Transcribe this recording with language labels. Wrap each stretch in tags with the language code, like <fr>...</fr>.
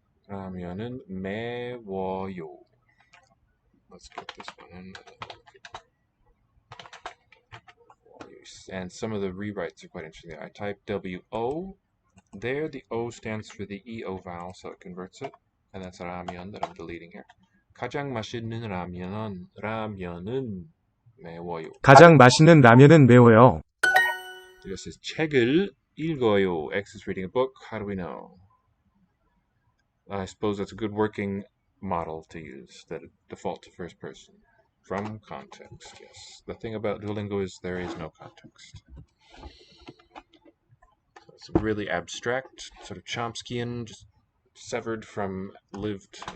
<ko>라면은 매워요.</ko> <en>Let's get this one in. And some of the rewrites are quite interesting. I type W-O. There, the O stands for the E-O vowel, so it converts it. And that's 라면 that I'm deleting here.</en> <ko>가장 맛있는 라면은 매워요. 가장 맛있는 라면은 매워요.</ko> <en>This says</en> <ko>책을 읽어요.</ko> <en>X is reading a book. How do we know? I suppose that's a good working model to use, that it default to first person. From context, yes. The thing about Duolingo is there is no context. So it's really abstract, sort of Chomskyan, just severed from lived</en>